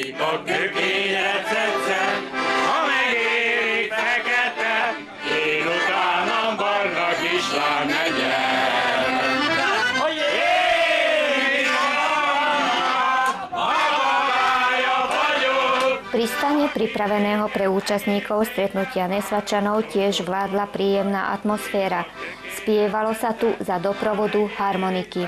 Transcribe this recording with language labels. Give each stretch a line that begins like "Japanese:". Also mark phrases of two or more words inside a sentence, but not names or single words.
Hungarian: a kökényre cece, ha megéri fekete, én utánam barna kislány megyek.
Slovak: Pri stane pripraveného pre účastníkov stretnutia Nesvačanov tiež vládla príjemná atmosféra. Spievalo sa tu za doprovodu harmoniky.